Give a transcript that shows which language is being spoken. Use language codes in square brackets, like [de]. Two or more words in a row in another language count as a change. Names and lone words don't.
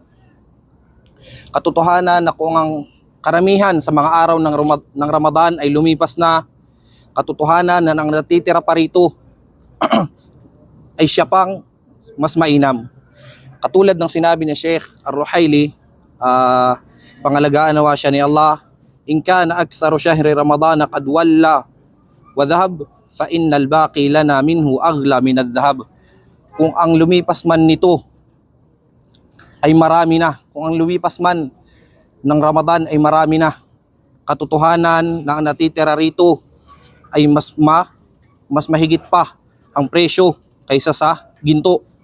[tl] Katotohanan na kung ang karamihan sa mga araw ng Ramadan ay lumipas na, katotohanan na ang natitira pa rito ay siya pang mas mainam. Katulad ng sinabi ni Sheikh Ar-Ruhaili, pangalagaan nawa siya ni Allah, [ar] إن كان أكثر شهر رمضان قد ولى وذهب فإن الباقي لنا منه أغلى من الذهب. [tl] Kung ang lumipas man nito ay marami na, kung ang lumipas man ng Ramadan ay marami na, katotohanan na ang natitira rito ay mas mahigit pa ang presyo kaysa sa ginto.